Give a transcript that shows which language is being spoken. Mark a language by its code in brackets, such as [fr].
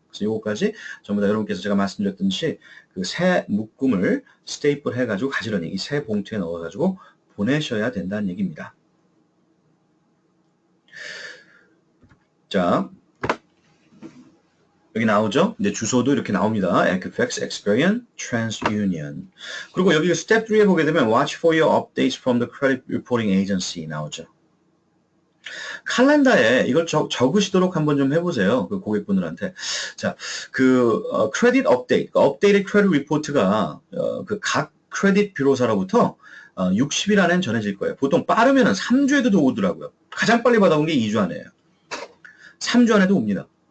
[ko] 그래서 이것까지 전부 다 여러분께서 제가 말씀드렸듯이 그 새 묶음을 스테이플 해가지고 가지런히 이 새 봉투에 넣어가지고 보내셔야 된다는 얘기입니다. 자, 여기 나오죠? 이제 주소도 이렇게 나옵니다. [en] Equifax, Experian, TransUnion. [ko] 그리고 여기 스텝 3에 보게 되면 [en] Watch for your updates from the Credit Reporting Agency [ko] 나오죠. 칼렌더에 이걸 적으시도록 한번 좀 해보세요. 그 고객분들한테. 자, 크레딧 업데이트, 업데이트 크레딧 리포트가 그 각 크레딧 뷰로사로부터 60일 안엔 전해질 거예요. 보통 빠르면 3주에도 오더라고요. 가장 빨리 받아온 게 2주 안에요. 3주 안에도 옵니다.